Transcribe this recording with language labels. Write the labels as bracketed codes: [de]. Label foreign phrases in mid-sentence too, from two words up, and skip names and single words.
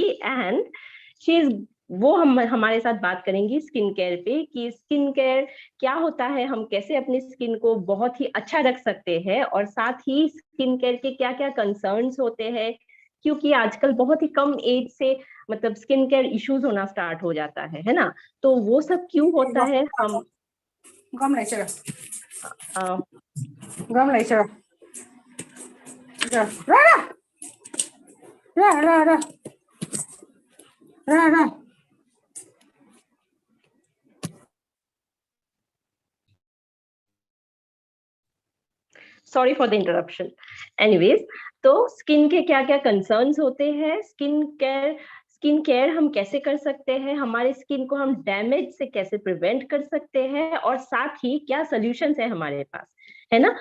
[en] and she is [hi] वो हम हमारे साथ बात करेंगी [en] skin care [hi] पे, कि [en] skin care [hi] क्या होता है, हम कैसे अपनी स्किन को बहुत ही अच्छा रख सकते हैं, और साथ ही [en] skin care [hi] के क्या क्या कंसर्न्स होते हैं। क्योंकि आजकल बहुत ही कम एज से मतलब [en] skin care issues [hi] होना स्टार्ट हो जाता है ना? तो वो सब क्यों होता है हम [vi] Gom lại chưa? आ, Gom lại chưa? Rồi. Ra ra. Ra ra ra. Ra ra. [en] Sorry for the interruption. [hi] एनीवेज, तो स्किन के क्या क्या कंसर्न्स होते हैं, [en] skin care [hi] हम कैसे कर सकते हैं, हमारे स्किन को हम डैमेज से कैसे प्रिवेंट कर सकते हैं, और साथ ही क्या सॉल्यूशंस है हमारे पास, है ना?